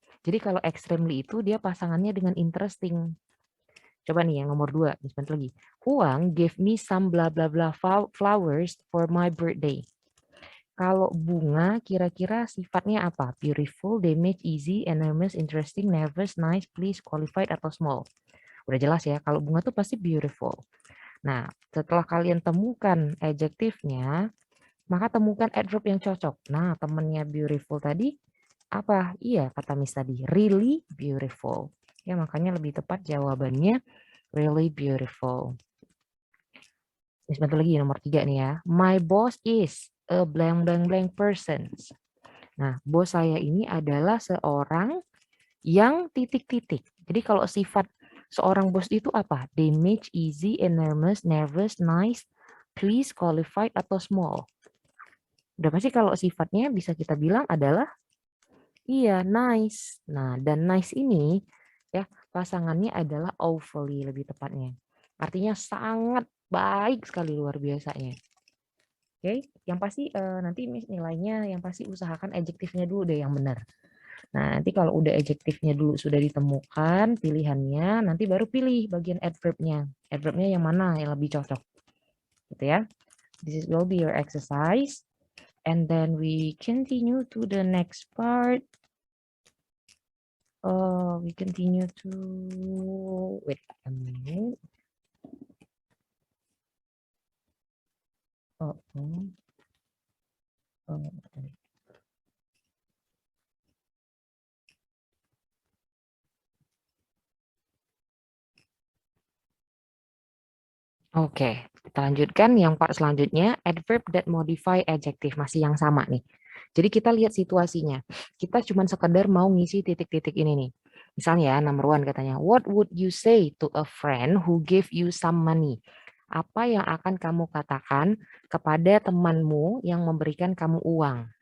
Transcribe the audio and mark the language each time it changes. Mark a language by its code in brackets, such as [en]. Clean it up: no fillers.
[id] Jadi kalau extremely itu dia pasangannya dengan interesting. Coba nih yang nomor 2, sebentar lagi. [en] Huang gave me some blah blah blah flowers for my birthday. [id] Kalau bunga kira-kira sifatnya apa? Beautiful, damage, easy, enormous, interesting, nervous, nice, please, qualified, atau small. Udah jelas ya, kalau bunga tuh pasti beautiful. Nah, setelah kalian temukan adjektifnya, maka temukan adverb yang cocok. Nah, temennya beautiful tadi apa? Iya, kata Miss tadi, really beautiful. Ya, makanya lebih tepat jawabannya really beautiful. Sebentar lagi nomor 3 nih ya. [en] My boss is a blank blank blank person. [id] Nah, bos saya ini adalah seorang yang titik-titik. Jadi kalau sifat seorang bos itu apa? Damage, easy, enormous, nervous, nice, please, qualified, atau small. Udah pasti kalau sifatnya bisa kita bilang adalah iya, nice. Nah, dan nice ini ya pasangannya adalah awfully lebih tepatnya. Artinya sangat baik sekali luar biasanya. Oke, yang pasti nanti nilainya yang pasti usahakan adjektifnya dulu deh yang benar. Nah, nanti kalau udah adjektifnya dulu sudah ditemukan pilihannya, nanti baru pilih bagian adverbnya. Adverbnya yang mana yang lebih cocok. Gitu ya. [en] This will be your exercise. And then we continue to the next part. We continue to wait a minute. [id] Oh, Oke, kita lanjutkan yang part selanjutnya, [en] adverb that modify adjective, [id] masih yang sama nih. Jadi kita lihat situasinya. Kita cuma sekedar mau ngisi titik-titik ini nih. Misalnya ya, [en] number 1 katanya, what would you say to a friend who gave you some money? [id] Apa yang akan kamu katakan kepada temanmu yang memberikan kamu uang?